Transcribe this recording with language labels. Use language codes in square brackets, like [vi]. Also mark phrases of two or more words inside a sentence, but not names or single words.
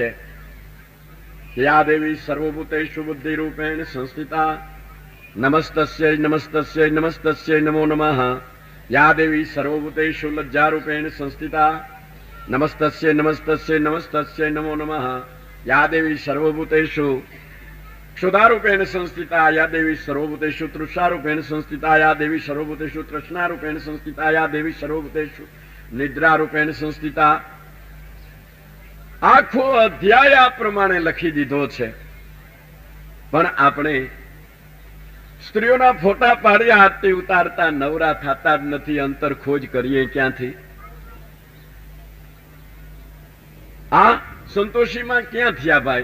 [sa] યા દેવી સર્વભૂતેષુ બુદ્ધિ રૂપેણ સંસ્થિતા નમસ્તસ્ય નમસ્તસ્ય નમસ્તસ્ય નમો નમઃ. યા દેવી સર્વભૂતેષુ લજ્જા રૂપેણ સંસ્થિતા નમસ્તસ્ય નમસ્તસ્ય નમસ્તસ્ય નમો નમઃ. યા દેવી સર્વભૂતેષુ क्षुधारूपेण संस्थिता या देवी सर्वभूतेषु तृषारूपेण संस्थिता या देवी सर्वभूतेषु तृष्णारूपेण संस्थिता या देवी सर्वभूतेषु निद्रारूपेण संस्थिता. [gu] આખો અધ્યાય આ પ્રમાણે લખી દીધો છે. પણ આપણે સ્ત્રીઓના ફોટા પાડી હાથથી ઉતારતા નવરા થતા જ નથી. અંતર ખોજ કરીએ ક્યાંથી? આ સંતોષીમાં ક્યાં થયા ભાઈ?